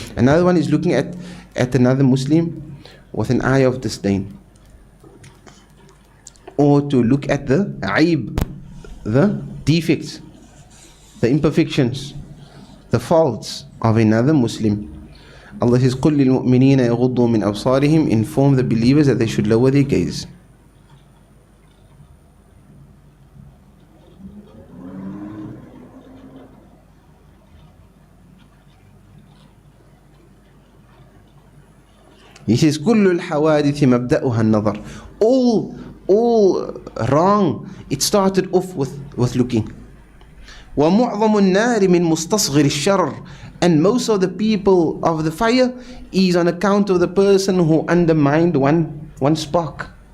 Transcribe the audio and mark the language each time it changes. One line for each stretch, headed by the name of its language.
English: Another one is looking at another Muslim with an eye of disdain, or to look at the aib, the defects, the imperfections, the faults of another Muslim. Allah says,
Arabic: قُلْ لِلْمُؤْمِنِينَ يَغُضُّوا مِنْ أَبْصَارِهِمْ.
English: Inform the believers that they should lower their gaze. He says,
Arabic: كُلُّ الْحَوَادِثِ مَبْدَأُهَا النَّظَرِ.
English: All wrong, it started off with looking.
Arabic: وَمُعْظَمُ النَّارِ مِنْ مُسْتَصْغِرِ الشَّرِّ.
English: And most of the people of the fire is on account of the person who undermined one spark.